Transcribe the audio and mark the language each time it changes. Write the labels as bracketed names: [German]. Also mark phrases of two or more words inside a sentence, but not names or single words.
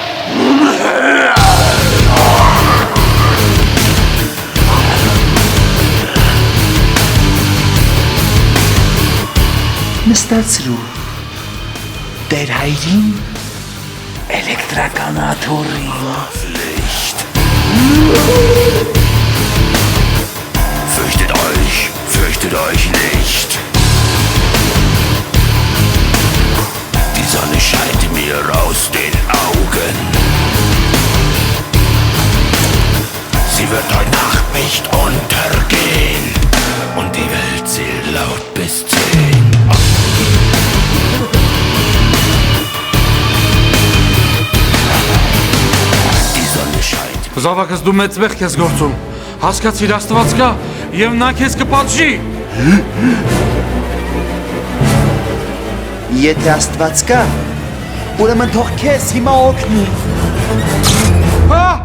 [Armenian] Նստացրու տերհայրին էլեկտրական աթոռին։ [German] Fürchtet euch nicht. Die Sonne scheint mir aus den Augen. Sie wird heute Nacht nicht untergehen. Und die Welt zählt laut bis 10. Die Sonne scheint. [Armenian] Զավակս դու մեծ մեղք ես գործում, հասկացիր Աստված կա և նա քեզ կպատժի։ Եթե Աստված կա, ուրեմն թող քեզ հիմա օգնի։ Հա!